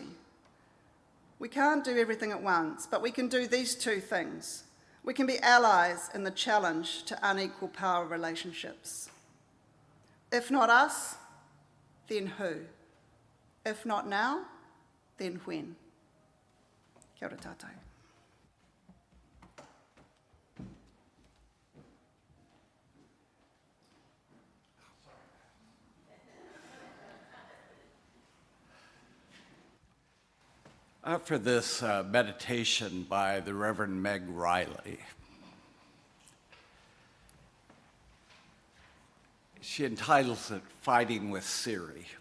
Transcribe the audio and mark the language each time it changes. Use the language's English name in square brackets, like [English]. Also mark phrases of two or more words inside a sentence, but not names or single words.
[English] We can't do everything at once, but we can do these two things. We can be allies in the challenge to unequal power relationships. If not us, then who? If not now, then when? [Māori] Kia ora tātou. [English] After this meditation by the Reverend Meg Riley, she entitles it Fighting with Siri.